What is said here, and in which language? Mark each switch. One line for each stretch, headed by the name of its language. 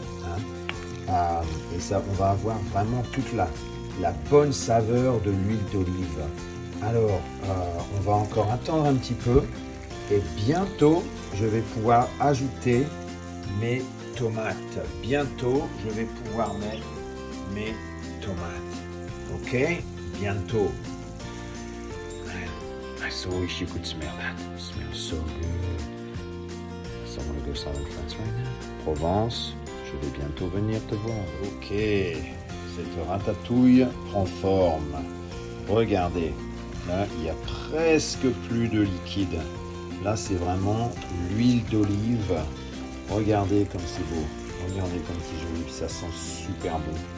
French: Hein? Et ça, on va avoir vraiment toute la bonne saveur de l'huile d'olive. Alors, on va encore attendre un petit peu. Et bientôt, je vais pouvoir ajouter mes tomates. Bientôt, je vais pouvoir mettre mes tomates. Ok? Bientôt.
English: I so wish you could smell that. It smells so good. So I want to go south in France right now.
French: Provence, je vais bientôt venir te voir. Ok. Cette ratatouille prend forme. Regardez. Là, il y a presque plus de liquide. Là, c'est vraiment l'huile d'olive. Regardez comme c'est beau. Regardez comme c'est joli. Ça sent super bon.